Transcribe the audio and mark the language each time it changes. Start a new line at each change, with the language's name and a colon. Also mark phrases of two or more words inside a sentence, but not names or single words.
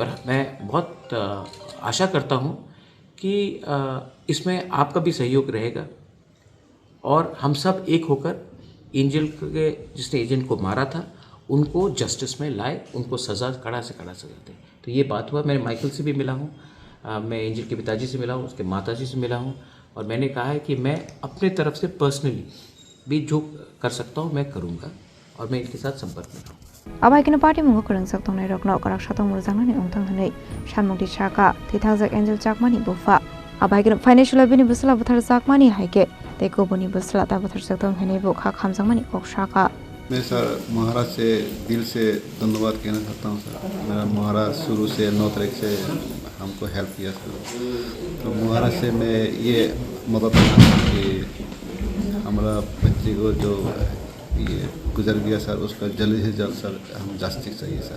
Hindi: और मैं बहुत आशा करता हूँ कि इसमें आपका भी सहयोग रहेगा और हम सब एक होकर एंजल के जिसने एजेंट को मारा था उनको जस्टिस में लाए, उनको सज़ा कड़ा से कड़ा सज़ा दें। तो ये बात हुआ। मैं माइकल से भी मिला हूँ, मैं एंजल के पिताजी से मिला हूँ, उसके माताजी से मिला हूँ और मैंने कहा है कि मैं अपने तरफ से पर्सनली भी जो कर सकता हूँ मैं करूँगा और मैं इनके साथ संपर्क में रहूँगा।
Kok Borok: Abai kena party mungo kurang sakto nai rokno karak satong murzang ni ongtang hanai shanmung di chaka Thangzak Angel Jakmani bufa abai kena financial bini busla buthar Jakmani haike teko buni busla ta buthar saktong hanai bu kha khamjangmani kok shaka।
Hindi: मैं सर महाराज से दिल से धन्यवाद कहना चाहता हूँ सर। मेरा महाराज शुरू से 9 तारीख से हमको हेल्प किया सर। तो महाराज से मैं ये मदद करना कि हमारा बच्चे को जो ये गुजर गया सर उसका जल्द से जल्द सर हम जस्टिस चाहिए सर।